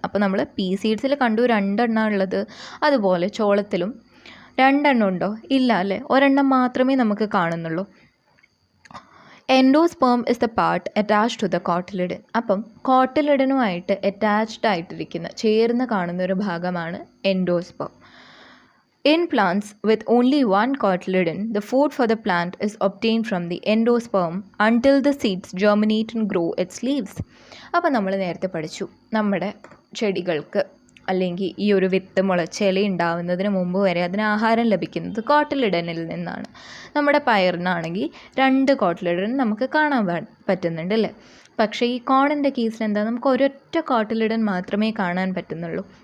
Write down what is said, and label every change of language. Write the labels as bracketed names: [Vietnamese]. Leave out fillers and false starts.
[Malayalam] അപ്പോൾ നമ്മൾ പീ സീഡ്സിൽ കണ്ടു 2 എണ്ണം ഉള്ളത്, അതുപോലെ ചോളത്തിലും 2 എണ്ണം ഉണ്ടോ, ഇല്ല അല്ലേ, 1 എണ്ണം മാത്രമേ നമുക്ക് കാണുന്നുള്ളൂ. [English] Endosperm is the part attached to the cotyledon. [Malayalam] അപ്പം കോട്ടിലിഡനുമായിട്ട് അറ്റാച്ച്ഡ് ആയിട്ടിരിക്കുന്ന, ചേർന്ന് കാണുന്ന ഒരു ഭാഗമാണ് endosperm. [English] In plants with only one cotyledon, the food for the plant is obtained from the endosperm until the seeds germinate and grow its leaves. [Malayalam] അപ്പോൾ നമ്മൾ നേരത്തെ പഠിച്ചു, നമ്മുടെ ചെടികൾക്ക് അല്ലെങ്കിൽ ഈ ഒരു വിത്ത് മുളച്ചില ഉണ്ടാവുന്നതിന് മുമ്പ് വരെ അതിന് ആഹാരം ലഭിക്കുന്നത് കോട്ടിലിഡനിൽ നിന്നാണ്. നമ്മുടെ പയറിനാണെങ്കിൽ 2 കോട്ടിലിഡൻ നമുക്ക് കാണാൻ പറ്റുന്നുണ്ട് അല്ലേ. പക്ഷേ ഈ കോണിൻ്റെ കേസിൽ എന്താ, നമുക്ക് ഒരൊറ്റ കോട്ടിലിഡൻ മാത്രമേ കാണാൻ പറ്റുന്നുള്ളൂ.